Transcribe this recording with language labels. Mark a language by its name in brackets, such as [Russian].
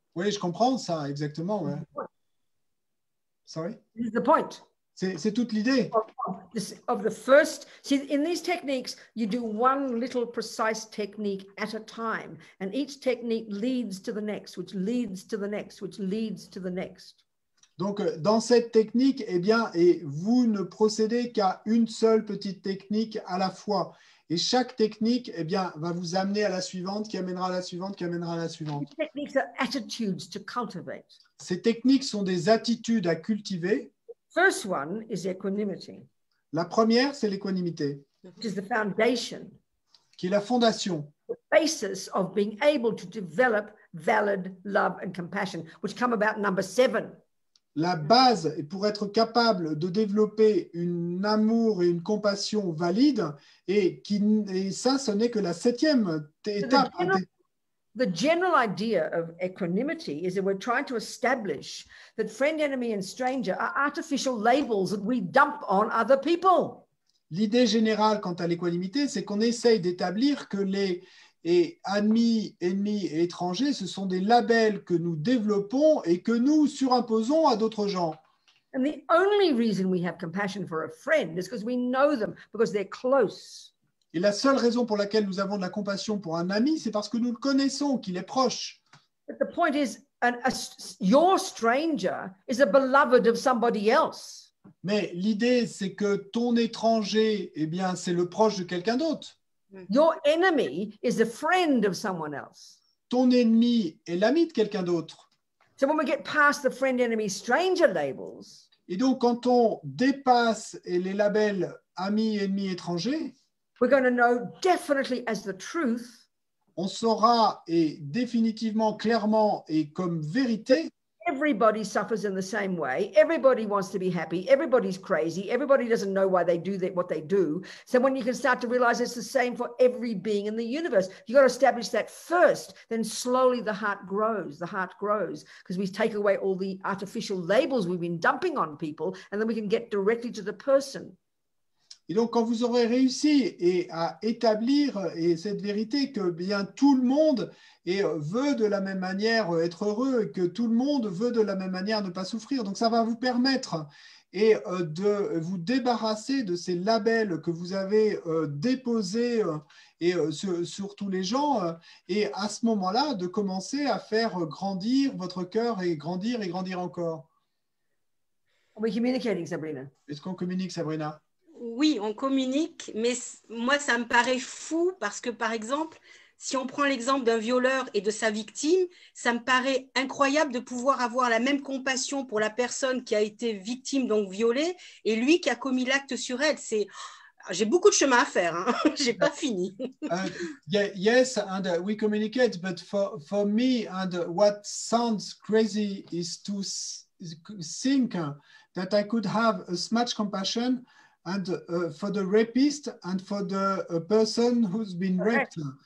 [French] Oui, je comprends ça, exactement. Ouais. [English] Sorry? This is the point. [French] C'est toute l'idée. [English] Of the first, see, in these techniques, you do one little precise technique at a time, and each technique leads to the next, which leads to the next, which leads to the next. [French] Donc, dans cette technique, eh bien, et vous ne procédez qu'à une seule petite technique à la fois. Et chaque technique, eh bien, va vous amener à la suivante, qui amènera à la suivante, qui amènera à la suivante. [English] These techniques are attitudes to cultivate. [French] Ces techniques sont des attitudes à cultiver. [English] First one is equanimity. [French] La première, c'est l'équanimité, [English] which is the foundation, [French] qui est la fondation, [English] the basis of being able to develop valid love and compassion, which come about number 7. [French] la base, et pour être capable de développer un amour et une compassion valide, et ça, ce n'est que la 7e étape. [English] The general idea of equanimity is that we're trying to establish that friend, enemy, and stranger are artificial labels that we dump on other people. [French] L'idée générale quant à l'équanimité, c'est qu'on essaye d'établir que les amis, ennemis et étrangers, ce sont des labels que nous développons et que nous surimposons à d'autres gens. [English] And the only reason we have compassion for a friend is because we know them, because they're close. [French] Et la seule raison pour laquelle nous avons de la compassion pour un ami, c'est parce que nous le connaissons, qu'il est proche. [English] But the point is, your stranger is a beloved of somebody else. [French] Mais l'idée, c'est que ton étranger, eh bien, c'est le proche de quelqu'un d'autre. [English] Your enemy is a friend of someone else. [French] Ton ennemi est l'ami de quelqu'un d'autre. [English] So when we get past the friend, enemy, stranger labels, [French] et donc, quand on dépasse les labels amis, ennemis, étrangers, [English] we're going to know definitely as the truth. [French] On saura et définitivement, clairement et comme vérité. [English] Everybody suffers in the same way. Everybody wants to be happy. Everybody's crazy. Everybody doesn't know why they do what they do. So when you can start to realize it's the same for every being in the universe, you got to establish that first. Then slowly the heart grows. The heart grows because we take away all the artificial labels we've been dumping on people, and then we can get directly to the person. [French] Et donc, quand vous aurez réussi à établir cette vérité que bien tout le monde veut de la même manière être heureux et que tout le monde veut de la même manière ne pas souffrir, donc ça va vous permettre de vous débarrasser de ces labels que vous avez déposés sur tous les gens et à ce moment-là, de commencer à faire grandir votre cœur et grandir encore. [English] Are we communicating, Sabrina? [French] Est-ce qu'on communique, Sabrina? Oui, on communique, mais moi, ça me paraît fou parce que, par exemple, si on prend l'exemple d'un violeur et de sa victime, ça me paraît incroyable de pouvoir avoir la même compassion pour la personne qui a été victime, donc violée, et lui qui a commis l'acte sur elle. J'ai beaucoup de chemin à faire, hein. J'ai pas fini. [English] Yes, and we communicate, but for me, and what sounds crazy is to think that I could have as much compassion and for the rapist and for the person who's been raped.